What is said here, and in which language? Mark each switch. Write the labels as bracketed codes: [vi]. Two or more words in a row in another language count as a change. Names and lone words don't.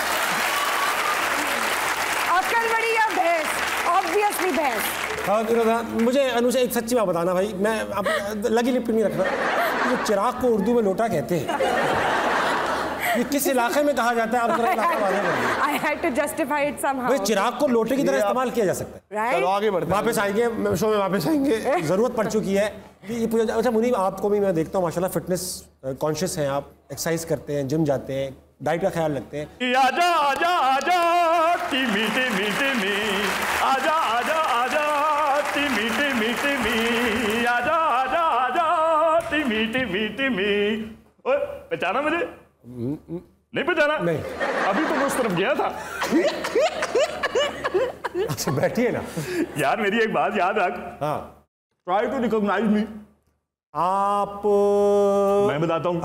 [hi] अक्ल बड़ी या भैंस? ऑब्वियसली भैंस। मुझे अनुषा एक सच्ची बात बताना भाई, मैं अब लगी लिपटी नहीं रख रहा। जो चिराग को उर्दू में लोटा कहते हैं, ये किस इलाके में कहा जाता है? आप जरा इलाका वाले बताइए। [en] I had to justify it somehow. [hi] भाई चिराग को लोटे की तरह इस्तेमाल किया जा सकता है। [en] Right? [hi] चलो आगे बढ़ते हैं। वापस आएंगे शो में, वापस आएंगे। जरूरत पड़ चुकी है कि ये पूछा। अच्छा मुनीब, आपको भी मैं देखता हूँ माशाल्लाह [en] fitness conscious [hi] हैं आप, एक्सरसाइज करते हैं, जिम जाते हैं, डाइट का ख्याल रखते हैं। आजा आजा आजा टिमी टिमी टिमी, आजा आजा आजा टिमी टिमी टिमी, आजा आजा आजा टिमी टिमी टिमी। ओए पहचाना मुझे? नहीं पहचाना? नहीं। अभी तो मैं उस तरफ गया था। अच्छा बैठिए ना यार, मेरी एक बात याद रख। हाँ, [en] Try to recognize me. [hi] आप मैं बताता हूँ।